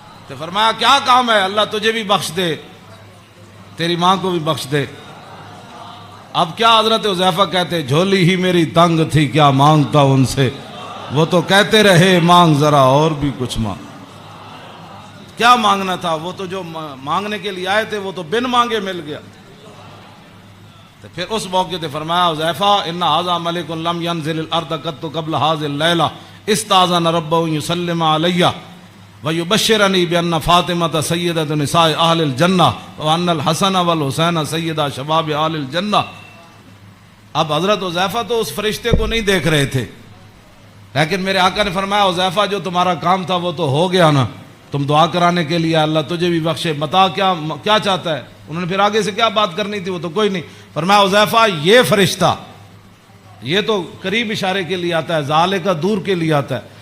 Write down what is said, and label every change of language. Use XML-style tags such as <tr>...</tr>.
<ur>تو فرمایا کیا کام ہے، اللہ تجھے بھی بخش دے تیری ماں کو بھی بخش دے. اب کیا حضرت حذیفہ کہتے جھولی ہی میری تنگ تھی کیا مانگتا ان سے، وہ تو کہتے رہے مانگ ذرا اور بھی کچھ مانگ. کیا مانگنا تھا، وہ تو جو مانگنے کے لیے آئے تھے وہ تو بن مانگے مل گیا. تو پھر اس موقع تے فرمایا</ur> <ar>حذیفہ ان ھذا ملک لم ينزل الارض قط قبل هذه الليله استاذن ربه يسلم علي ويبشرني بان فاطمه سيده نساء اهل الجنه وان الحسن والحسين سيدا شباب اهل الجنه.</ar> <ur>اب حضرت حذیفہ تو اس فرشتے کو نہیں دیکھ رہے تھے، لیکن میرے آقا نے فرمایا حذیفہ جو تمہارا کام تھا وہ تو ہو گیا نا، تم دعا کرانے کے لیے اللہ تجھے بھی بخشے، بتا کیا چاہتا ہے. انہوں نے پھر آگے سے کیا بات کرنی تھی وہ تو کوئی نہیں. فرمایا حذیفہ یہ فرشتہ، یہ تو قریب اشارے کے لیے آتا ہے، ذالے کا دور کے لیے آتا ہے.</ur>